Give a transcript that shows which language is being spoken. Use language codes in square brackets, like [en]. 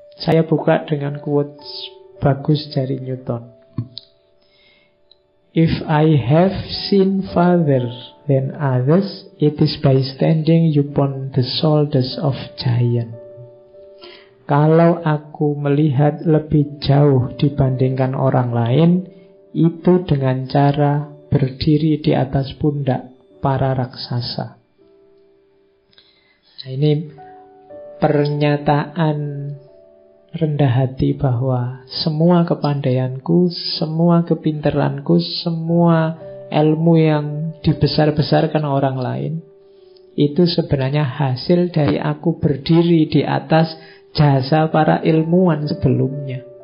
[id] Saya buka dengan quotes bagus dari Newton. [en] If I have seen farther than others, it is by standing upon the shoulders of giants. [id] Kalau aku melihat lebih jauh dibandingkan orang lain, itu dengan cara berdiri di atas pundak para raksasa. Nah, ini pernyataan rendah hati bahwa semua kepandaianku, semua kepintaranku, semua ilmu yang dibesar-besarkan orang lain, itu sebenarnya hasil dari aku berdiri di atas jasa para ilmuwan sebelumnya.